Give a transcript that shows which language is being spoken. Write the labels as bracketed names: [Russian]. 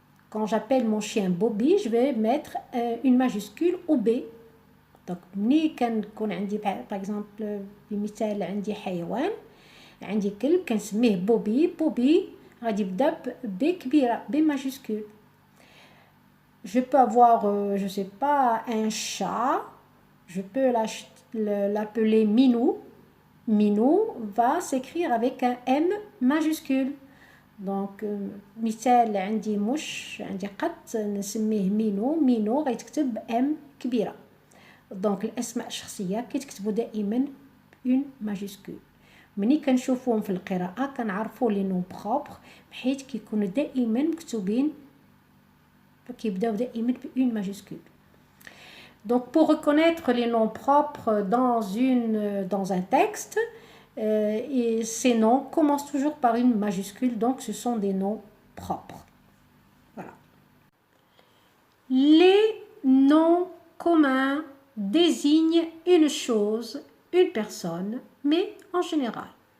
[French] Quand j'appelle mon chien Bobby, je vais mettre une majuscule au B. [Arabic] Donc ملي كنكون عندي [French] par exemple [Arabic] بمثال عندي حيوان عندي كلب كنسميه بوبي غادي يبدا ب كبيره ب majuscule. [French] Je peux avoir je sais pas un chat, je peux l'appeler Minou. Minou va s'écrire avec un M majuscule. [Arabic] Donc مثال عندي عندي قط نسميه مينو غيتكتب M كبيره. دونك الاسماء الشخصيه كيتكتبوا دائما [French] اون ماجيسكول. [Arabic] ملي كنشوفوهم في القراءه كنعرفوا [French] لي نون بروبر [Arabic] بحيث كيكونوا دائما مكتوبين كيبداو دائما [French] بون ماجيسكول. Donc pour reconnaître les noms propres dans un texte, et ces noms commencent toujours par une majuscule, donc ce sont des noms propres. Voilà. Les noms communs désigne une chose, une personne, mais en général.